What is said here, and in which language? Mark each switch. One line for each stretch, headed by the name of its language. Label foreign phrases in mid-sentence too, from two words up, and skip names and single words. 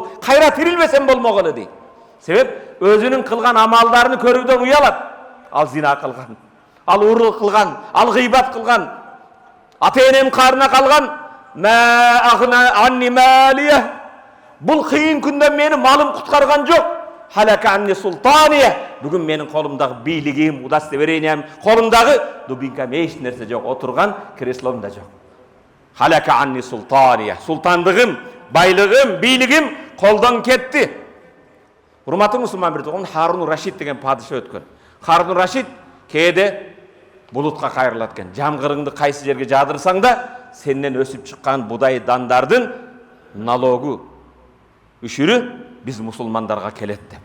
Kyrgyz: Кайра тирилбесем болмок эле дейт. Себеп өзүнүн кылган амалдарын көрүүдөн уялат. Ал зина кылган, ал урлук кылган, ал гыйбат кылган, ата-энем карына калган.
Arabic: ما أغنى عني ماليه.
Kyrgyz: Бул кыйын күндө мени малым куткарган жок.
Arabic: هلك عني سلطانيه.
Kyrgyz: Бүгүн менин колумдагы бийлигим, удостоверением, колумдагы дубинкам эч нерсе жок, отурган креслом да жок.
Arabic: هلك عني سلطانيه.
Kyrgyz: Султандыгым, байлыгым, бийлигим колдон кетти. Урматтуу мусулман бирдигин, Харун Рашид деген падыша өткөн. Харун Рашид кээде булутка кайрылат экен. Жамгырыңды кайсы жерге жадырсаң да, сенден өсүп чыккан будай дандардын налогу, үшүрү биз мусулмандарга келет деп.